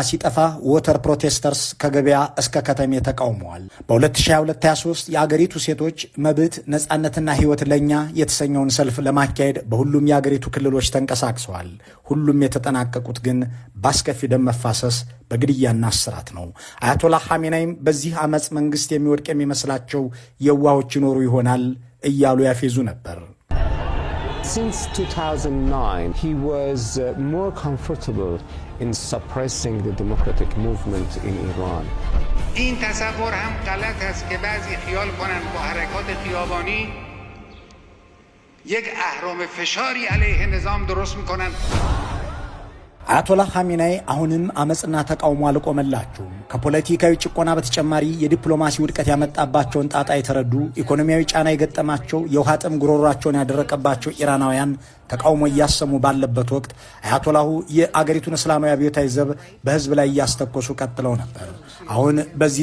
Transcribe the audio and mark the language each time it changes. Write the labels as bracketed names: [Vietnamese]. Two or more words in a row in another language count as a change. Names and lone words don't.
[Amharic] ሲጠፋ [English] water protesters [Amharic] ከገበያ እስከ ከተሜ ተቃውመዋል። በ2022-23 የአገሪቱ ሴቶች መብት ነፃነትና ሕይወት ለኛ የተሰኘውን ሰልፍ ለማካሄድ በሁሉም የአገሪቱ ክልሎች ተንቀሳቅሰዋል። ሁሉም የተጠናቀቁት ግን በአስከፊ ደም መፋሰስ፣ በግድያና እስራት ነው። አያቶላህ ኻሜኔይም በዚህ አመፅ መንግስት የሚወድቅ የሚመስላቸው የዋሆች ይኖሩ ይሆናል እያሉ ያፌዙ ነበር። [English] Since 2009, he was more comfortable in suppressing the democratic movement in Iran. [Persian] این تصور هم غلط است که بعضی خیال کنند با حرکات خیابانی یک اهرم فشاری علیه نظام درست میکنند. [Amharic] አያቶላህ ኻሜኔይ አሁንም አመፅና ተቃውሞ አልቆመላቸውም። ከፖለቲካዊ ጭቆና በተጨማሪ የዲፕሎማሲ ውድቀት ያመጣባቸውን ጣጣ የተረዱ፣ ኢኮኖሚያዊ ጫና የገጠማቸው፣ የውሃ ጥም ጉሮሯቸውን ያደረቀባቸው ኢራናውያን ተቃውሞ እያሰሙ ባለበት ወቅት አያቶላሁ የአገሪቱን እስላማዊ አብዮታዊ ዘብ በህዝብ ላይ እያስተኮሱ ቀጥለው ነበር። አሁን በዚህ